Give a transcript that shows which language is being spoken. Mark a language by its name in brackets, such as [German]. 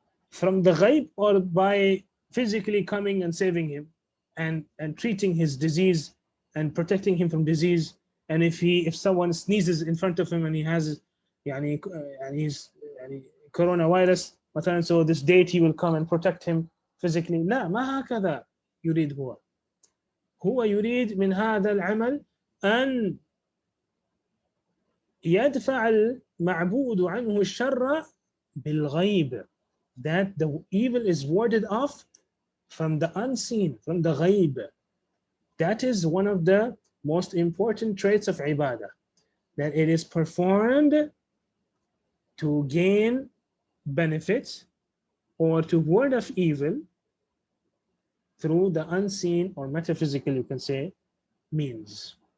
[English] from the ghaib, or by physically coming and saving him and treating his disease and protecting him from disease. And if someone sneezes in front of him and he has he's coronavirus مثلا, so this deity will come and protect him physically. [Arabic] لا ما هكذا يريد هو يريد من هذا العمل أن يدفع المعبود عنه الشر بالغيب, [English] that the evil is warded off from the unseen, from the ghaib. That is one of the most important traits of ibadah, that it is performed to gain benefits or to ward off evil through the unseen or metaphysical, you can say, means.